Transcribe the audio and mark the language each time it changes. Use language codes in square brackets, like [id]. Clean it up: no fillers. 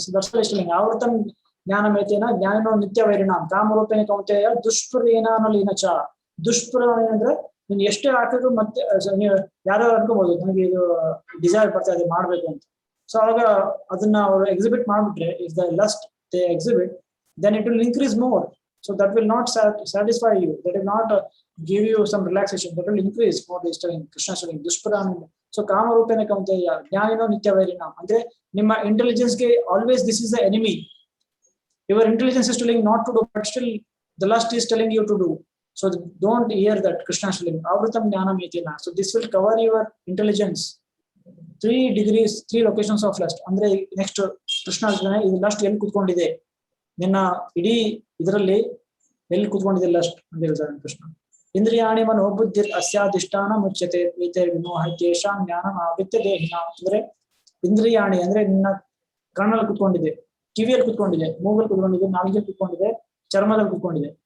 [en] so that's why [sa] ಇಷ್ಟಲಿಂಗ ಆವರ್ತನ ಜ್ಞಾನ ಮೇತೇನ ಜ್ಞಾನೋ ನಿತ್ಯ ವೈರಿಣಾಂ ಕಾಮರೂಪೇಣ ಕೌಂತೆಯ ದುಷ್ಪ್ರೇನಾನಲೀನಚ. [kn] ದುಷ್ಪ್ರೇರಣ ಅಂದ್ರೆ ನೀನ್ ಎಷ್ಟೇ ಹಾಕಿದ್ರು ಮತ್ತೆ ನೀವು ಯಾರು ಅನ್ಕೋಬಹುದು ನನಗೆ ಇದು ಡಿಸೈರ್ ಬರ್ತಾ ಇದೆ ಮಾಡ್ಬೇಕು ಅಂತ. [en] so [kn] ಅವಾಗ ಅದನ್ನ ಅವರು ಎಕ್ಸಿಬಿಟ್ ಮಾಡ್ಬಿಟ್ರೆ, [en] If the lust they exhibit, then it will increase more. So that will not satisfy you, that will not give you some relaxation, that will increase more. This telling Krishna telling dushpranam. [sa] So kama rupena kaunteya ಜ್ಞಾನಿನೋ ನಿತ್ಯ ವೈರಿಣಾಂ [kn] ಅಂದ್ರೆ ನಿಮ್ಮ intelligence ಗೆ [en] Always this is the enemy. Your intelligence is telling not to do, but still the lust is telling you to do. So don't hear that. Krishna is telling [sa] avritam jnanam etina. [en] So this will cover your intelligence. 3 degrees, 3 locations of lust. [kn] ಅಂದ್ರೆ next Krishna ಹೇಳ್ತಾನೆ, ಇದು lust ಎಲ್ಲಿ ಕೂತ್ಕೊಂಡಿದೆ ನಿನ್ನ ಇಡೀ ಇದರಲ್ಲಿ, ಎಲ್ಲಿ ಕೂತ್ಕೊಂಡಿದೆ lust ಅಂತ ಹೇಳ್ತಾನೆ ಕೃಷ್ಣ. [sa] ಇಂದ್ರಿಯಾಣಿ ಮನೋ ಬುದ್ಧಿ ಅಸ್ಯಾಧಿಷ್ಠಾನ ಮುಚ್ಯತೆ ಏತೇ ವಿಮೋಹ ತೇಷಾಂ ಜ್ಞಾನಂ ಆವೃತ್ಯ ದೇಹಿನ. [kn] ಅಂದ್ರೆ ಇಂದ್ರಿಯಾಣಿ ಅಂದ್ರೆ ನಿನ್ನ ಕಣ್ಣಲ್ಲಿ ಕೂತ್ಕೊಂಡಿದೆ, ಕಿವಿಯಲ್ಲಿ ಕೂತ್ಕೊಂಡಿದೆ, ಮೂಗಲ್ಲಿ ಕೂತ್ಕೊಂಡಿದೆ, ನಾಲಿಗೆಯಲ್ಲಿ ಕೂತ್ಕೊಂಡಿದೆ, ಚರ್ಮದಲ್ಲಿ ಕೂತ್ಕೊಂಡಿದೆ.